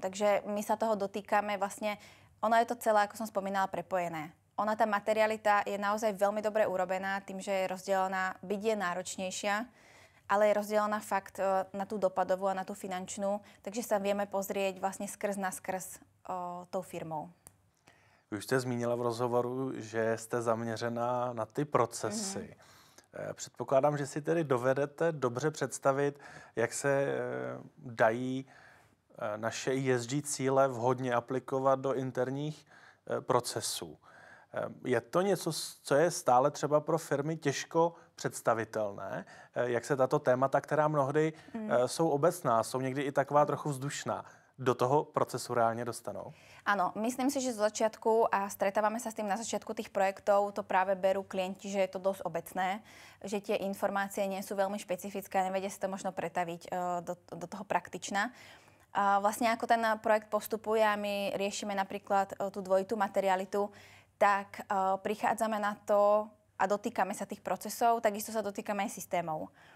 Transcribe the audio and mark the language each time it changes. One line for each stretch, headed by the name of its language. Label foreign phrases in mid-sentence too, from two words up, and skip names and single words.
Slovak: Takže my sa toho dotýkame vlastne, ono je to celé, ako som spomínala, prepojené. Tá materialita je naozaj veľmi dobre urobená tým, že je rozdelená, byť je náročnejšia, ale je rozdelená fakt na tú dopadovú a na tú finančnú, takže sa vieme pozrieť vlastne skrz na skrz tou firmou.
Czech: Už jste zmínila v rozhovoru, že jste zaměřená na ty procesy. Předpokládám, že si tedy dovedete dobře představit, jak se dají naše ESG cíle vhodně aplikovat do interních procesů. Je to něco, co je stále třeba pro firmy těžko představitelné? Jak se tato témata, která mnohdy jsou obecná, jsou někdy i taková trochu vzdušná, do toho procesu reálne dostanou?
Slovak: Áno, myslím si, že zo začiatku, a stretávame sa s tým na začiatku tých projektov, to práve berú klienti, že je to dosť obecné, že tie informácie nie sú veľmi špecifické a nevedia si to možno pretaviť do toho praktična. Vlastne ako ten projekt postupuje a my riešime napríklad tú dvojitú materialitu, tak prichádzame na to a dotýkame sa tých procesov, takisto sa dotýkame aj systémov.